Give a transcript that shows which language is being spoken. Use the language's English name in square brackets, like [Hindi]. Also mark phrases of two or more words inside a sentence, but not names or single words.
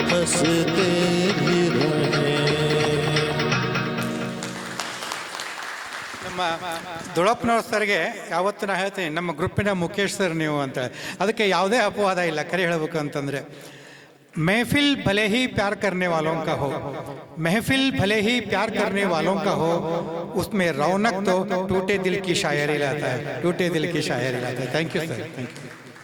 [Hindi] हंसते भी रहे। [Kannada] ನಮ್ಮ ದೊಡ್ಡಪ್ಪನವ್ರ ಸರ್ಗೆ ಯಾವತ್ತೂ ನಾ ಹೇಳ್ತೀನಿ, ನಮ್ಮ ಗ್ರೂಪಿನ ಮುಖೇಶ್ ಸರ್ ನೀವು ಅಂತ. ಅದಕ್ಕೆ ಯಾವುದೇ ಅಪವಾದ ಇಲ್ಲ, ಕರೆ ಹೇಳಬೇಕು ಅಂತಂದರೆ. [Hindi] महफिल भले ही प्यार करने वालों का हो, महफिल भले ही प्यार करने वालों का हो, उसमें रौनक तो टूटे दिल की शायरी लाता है, टूटे दिल की शायरी लाता है। [English] thank you sir, thank you.